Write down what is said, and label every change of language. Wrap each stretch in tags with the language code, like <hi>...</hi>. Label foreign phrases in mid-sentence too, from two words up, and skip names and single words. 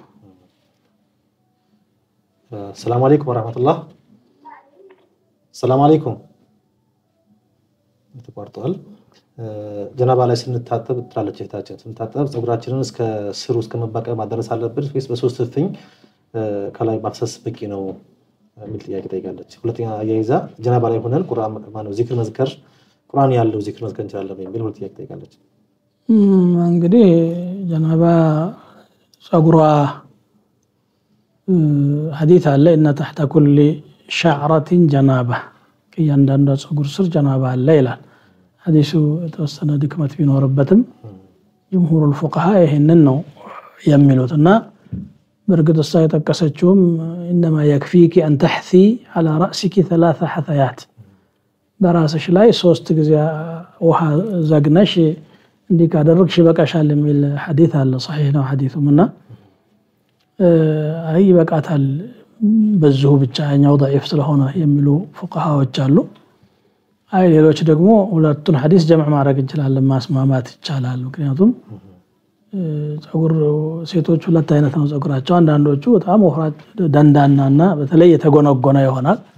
<ar>السلام عليكم ورحمة الله። السلام عليكم።</ar> <am>ተቋርጧል። ጀናባ ላይ ስንታጠብ ትላለች እህታችን፣ ስንታጠብ ጸጉራችንን እስከ ስሩ እስከ መባቀል ማድረስ አለብን ወይስ በሶስት እፍኝ ከላይ ማፍሰስ በቂ ነው የሚል ጥያቄ ጠይቃለች። ሁለተኛ አያይዛ ጀናባ ላይ ሆነን ቁርአን ማነው ዚክር መዝከር ቁርአን ያለው ዚክር መዝከር እንችላለን የሚል ሁለት ጥያቄ ጠይቃለች። እንግዲህ ጀናባ ጸጉሯ ሐዲስ አለ እና</am> <ar>تحت كل شعرة جنابة</ar> <am>እያንዳንዱ ጸጉር ስር ጀናባ አለ ይላል ሐዲሱ። የተወሰነ ድክመት ቢኖርበትም ጀምሁር الفقهاء ይሄንን ነው የሚሉትና በርግጥ እሷ የጠቀሰችውም</am> <ar>انما يكفيك ان تحثي على راسك 3 حثيات</ar> <am>በራስሽ ላይ 3 ጊዜ ውሃ ዘግነሽ እንዲህ ካደረግሽ በቃሻል የሚል ሐዲስ አለ። صحيح ነው ሐዲሱምና አይ በቃታል በዚሁ ብቻ ያኛው ضعيف ስለሆነ የሚሉ فقهاዎች አሉ። አይ ሌሎች ደግሞ ሁለቱን ሐዲስ ጀምዕ ማድረግ እንችላለን፣ ማስማማት ይቻላል። ምክንያቱም ጸጉር ሴቶች ሁለት አይነት ነው ጸጉራቸው። አንዳንዶቹ በጣም ወፍራም ደንዳናና በተለይ የተጎነጎነ ይሆናል።</am>